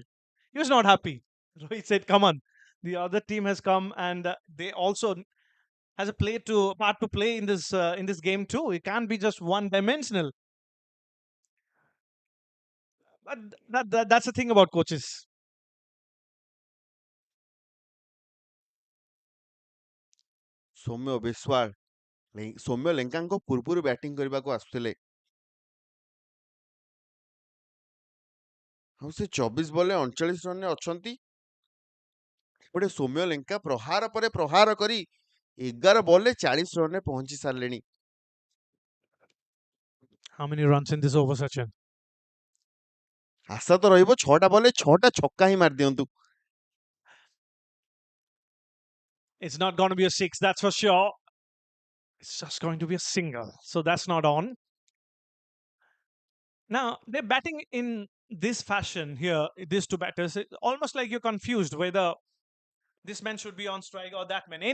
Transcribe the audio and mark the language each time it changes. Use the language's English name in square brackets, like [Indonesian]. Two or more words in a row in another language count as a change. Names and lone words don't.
[English] He was not happy. Rohit said, come on. The other team has come, and they also has a part to play in this game too. It can't be just one-dimensional. But that's the thing about coaches. [Odia] ସୌମ୍ୟ ବିଶ୍ୱାଳ ସୌମ୍ୟ ଲେଙ୍କାଙ୍କ ପୂର୍ବରୁ ବ୍ୟାଟିଂ କରିବାକୁ ଆସୁଥିଲେ ଆଉ ସେ 24 ବଲରେ 39 ରନରେ ଅଛନ୍ତି। ଏପଟେ ସୌମ୍ୟ ଲେଙ୍କା ପ୍ରହାର ପରେ ପ୍ରହାର କରି 11 ବଲରେ 40 ରନରେ ପହଞ୍ଚି ସାରିଲେଣି। [English] How many runs in this over, Sachin? [Odia] ଆଶା ତ ରହିବ 6ଟା ବଲରେ 6ଟା ଛକା ହିଁ ମାରି ଦିଅନ୍ତୁ। [English] It's not going to be a 6, that's for sure. It's just going to be a single. So that's not on. Now, they're batting in this fashion here, these two batters. It's almost like you're confused whether this man should be on strike or that man.